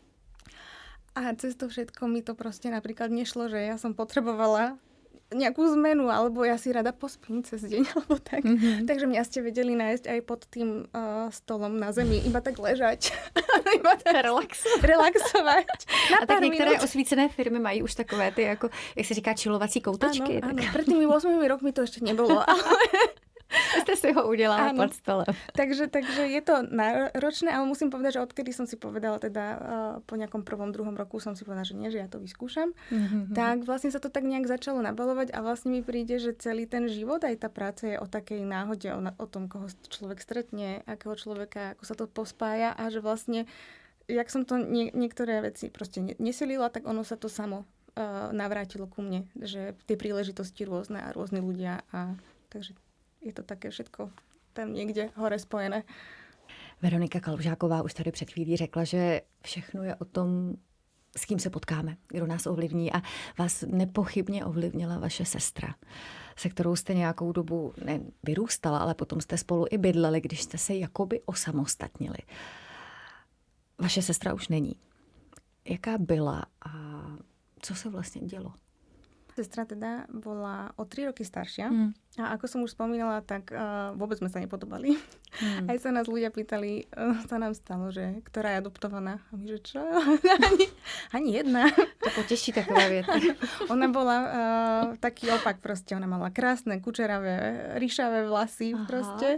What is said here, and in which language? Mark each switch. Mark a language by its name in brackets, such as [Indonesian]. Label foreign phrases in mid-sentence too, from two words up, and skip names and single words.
[Slovak] A cez to všetko mi to proste napríklad nešlo, že ja som potrebovala nejakú zmenu, alebo ja si rada pospím cez deň, alebo tak. Takže mňa ste vedeli nájsť aj pod tým stolom na zemi, iba tak ležať. Iba tak relaxovať. [Czech] A tak některé osvícené firmy mají už takové ty, jako, jak se říká, čilovací koutečky. [Slovak] Áno. Pred tými 8 rokmi to ešte nebolo, ale [Czech] jste si ho udělala pod stolem. [Slovak] Takže je to náročné, ale musím povedať, že odkedy som si povedala, teda po nejakom 1., 2. roku som si povedala, že nie, že ja to vyskúšam, tak vlastne sa to tak nejak začalo nabalovať a vlastne mi príde, že celý ten život, aj tá práca je o takej náhode, o tom, koho človek stretne, akého človeka, ako sa to pospája a že vlastne, jak som to niektoré veci proste neselila, tak ono sa to samo navrátilo ku mne, že tie príležitosti rôzne a rôzni ľudia a takže je to také všetko tam někde hore spojené. [Czech] Veronika Kalužáková už tady před chvílí řekla, že všechno je o tom, s kým se potkáme, kdo nás ovlivní a vás nepochybně ovlivnila vaše sestra, se kterou jste nějakou dobu vyrůstala, ale potom jste spolu i bydleli, když jste se jakoby osamostatnili. Vaše sestra už není. Jaká byla a co se vlastně dělo? [Slovak] Sestra teda bola o 3 roky staršia a ako som už spomínala, tak vôbec sme sa nepodobali. Aj sa nás ľudia pýtali, čo nám stalo, že ktorá je adoptovaná. A my, že čo? Ani jedna. [Czech] To poteší takové věty. [Slovak] Ona bola taký opak proste. Ona mala krásne, kučeravé, ríšavé vlasy proste.